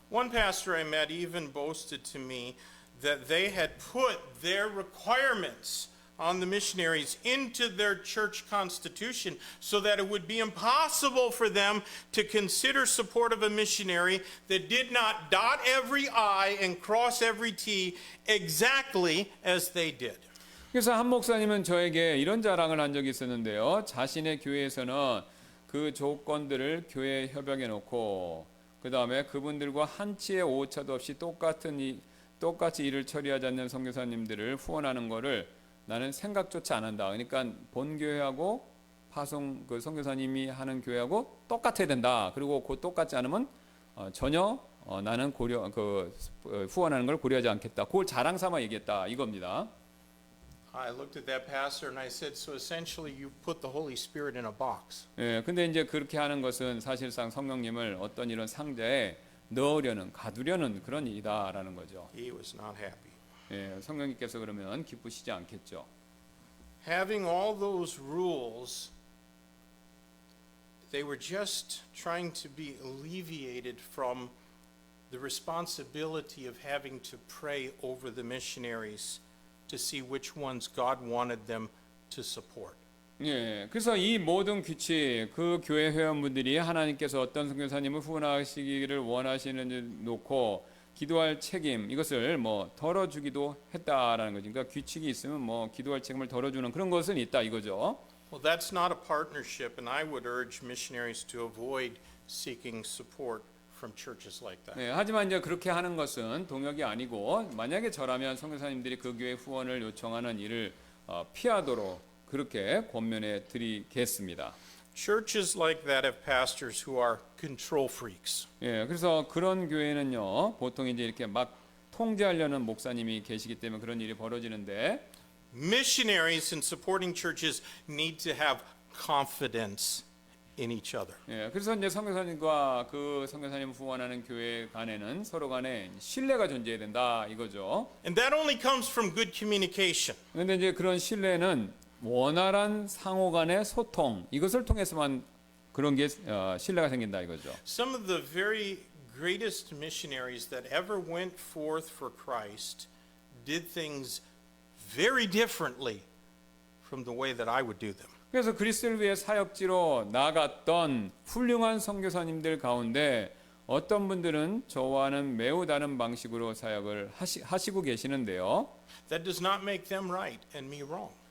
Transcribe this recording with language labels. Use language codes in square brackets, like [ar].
[en] One pastor I met even boasted to me that they had put their requirements on the missionaries into their church constitution so that it would be impossible for them to consider support of a missionary that did not dot every I and cross every T exactly as they did. [ko] 그래서 한 목사님은 저에게 이런 자랑을 한 적이 있었는데요. 자신의 교회에서는 그 조건들을 교회에 협약해 놓고 그 다음에 그분들과 한치의 오차도 없이 똑같이 일을 처리하지 않는 선교사님들을 후원하는 거를 나는 생각조차 안 한다. 그러니까 본 교회하고 파송 그 선교사님이 하는 교회하고 똑같아야 된다. 그리고 그 똑같지 않으면 전혀 나는 후원하는 걸 고려하지 않겠다. 그걸 자랑 삼아 얘기했다. 이겁니다. [en] I looked at that pastor and I said, so essentially you put the Holy Spirit in a box. [ko] 근데 이제 그렇게 하는 것은 사실상 성령님을 어떤 이런 상자에 가두려는 그런 일이다라는 거죠. [en] He was not happy. [ko] 성령님께서 그러면 기쁘시지 않겠죠. [en] having all those rules, they were just trying to be alleviated from the responsibility of having to pray over the missionaries to see which ones God wanted them to support. [ko] 예, 그래서 이 모든 규칙, 그 교회 회원분들이 하나님께서 어떤 선교사님을 후원하시기를 원하시는지 놓고 기도할 책임, 이것을 뭐 덜어주기도 했다라는 거죠. 그러니까 규칙이 있으면 뭐 기도할 책임을 덜어주는 그런 것은 있다 이거죠. [en] Well, that's not a partnership, and I would urge missionaries to avoid seeking support from churches like that. [ko] 네, 하지만 이제 그렇게 하는 것은 동역이 아니고 만약에 저라면 선교사님들이 그 교회 후원을 요청하는 일을 피하도록 그렇게 권면해 드리겠습니다. [en] Churches like that have pastors who are control freaks. [ko] 예, 그래서 그런 교회는요, 보통 이제 이렇게 막 통제하려는 목사님이 계시기 때문에 그런 일이 벌어지는데, [en] Missionaries in supporting churches need to have confidence in each other. [ko] 예, 그래서 이제 선교사님과 그 선교사님 후원하는 교회 간에는 서로 간에 신뢰가 존재해야 된다 이거죠. [en] And that only comes from good communication. [ko] 그런데 이제 그런 신뢰는 원활한 상호 간의 소통 이것을 통해서만 그런 게 신뢰가 생긴다 이거죠. [en] Some of the very greatest missionaries that ever went forth for Christ did things very differently from the way that I would do them. [ko] 그래서 그리스도를 위해 사역지로 나갔던 훌륭한 선교사님들 가운데 어떤 분들은 저와는 매우 다른 방식으로 사역을 하시고 계시는데요. [en] That does not make them right and me wrong.